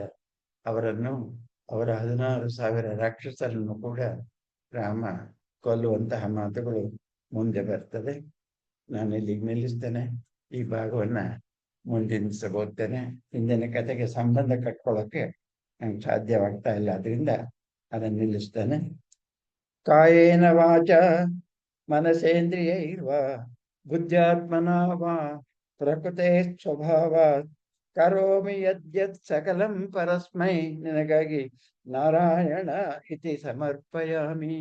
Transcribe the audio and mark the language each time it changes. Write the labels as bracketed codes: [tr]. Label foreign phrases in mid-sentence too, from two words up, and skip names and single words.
[kn] ಅವರನ್ನು, ಅವರ 16,000 ರಾಕ್ಷಸರನ್ನು ಕೂಡ ರಾಮ ಕೊಲ್ಲುವಂತಹ ಮಾತುಗಳು ಮುಂದೆ ಬರ್ತದೆ. ನಾನು ಇಲ್ಲಿಗೆ ನಿಲ್ಲಿಸ್ತೇನೆ. ಈ ಭಾಗವನ್ನ ಮುಂದಿನ ಓದ್ತೇನೆ. ಹಿಂದಿನ ಕಥೆಗೆ ಸಂಬಂಧ ಕಟ್ಕೊಳ್ಳೋಕೆ ನಂಗೆ ಸಾಧ್ಯವಾಗ್ತಾ ಇಲ್ಲ, ಅದರಿಂದ ಅದನ್ನು ನಿಲ್ಲಿಸ್ತೇನೆ. [sa] ಕಾಯೇನ ವಾಚ ಮನಸೇಂದ್ರಿಯೈರ್ವಾ ಬುದ್ಧ್ಯಾತ್ಮನಾ ವಾ ಪ್ರಕೃತೆ ಸ್ವಭಾವಾತ್ ಕರೋಮಿ ಯದ್ಯತ್ ಸಕಲಂ ಪರಸ್ಮೈ. ನಿನಗಾಗಿ ನಾರಾಯಣ ಇತಿ ಸಮರ್ಪಯಾಮಿ.